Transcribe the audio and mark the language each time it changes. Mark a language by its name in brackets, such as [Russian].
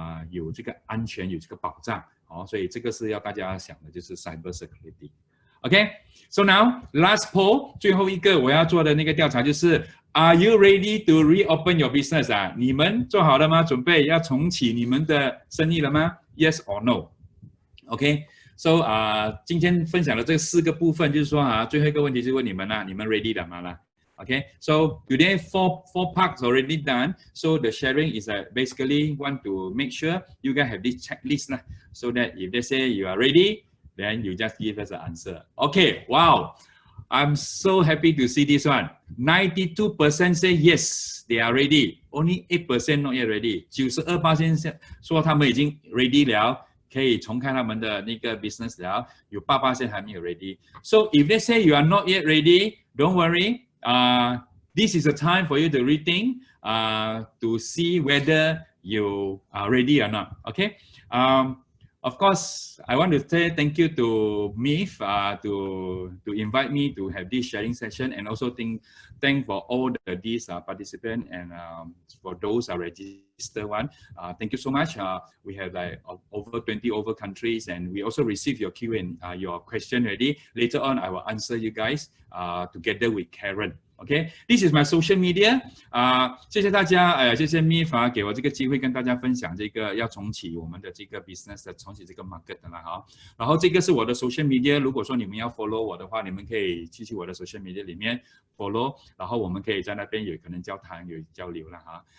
[Chinese] 有这个安全，有这个保障，所以这个是要大家想的，就是 cyber security。 [English] Okay, so now last poll， [Chinese] 最后一个我要做的那个调查就是 [English] Are you ready to reopen your business [Chinese] 你们做好了吗？准备要重启你们的生意了吗？ [English] Yes or no? Okay, so [Chinese] 今天分享的这4个部分，就是说最后一个问题是问你们你们 ready 了吗？ [English] Okay, so today four parts already done. So the sharing is basically want to make sure you guys have this checklist so that if they say you are ready, then you just give us an answer. Okay, wow. I'm so happy to see this one. 92% say yes, they are ready. Only 8% not yet ready. [Chinese] 92% 说他们已经 ready 了，可以重开他们的那个 business 了。有8% 还没有 ready. [English] So if they say you are not yet ready, don't worry. This is a time for you to rethink, to see whether you are ready or not. Okay. Of course, I want to say thank you to MIFF to invite me to have this sharing session, and also thank for all these participants, and for those registered one. Thank you so much. We have like over 20 countries, and we also receive your your question ready. Later on, I will answer you guys together with Karen. OK, this is my social media. [Chinese] 谢谢大家，谢谢 MIFF 给我这个机会跟大家分享这个要重启我们的这个 business， 重启这个 market 的啦哈。然后这个是我的 social media， 如果说你们要 follow 我的话，你们可以去我的 social media 里面 follow， 然后我们可以在那边有可能交谈有交流了哈。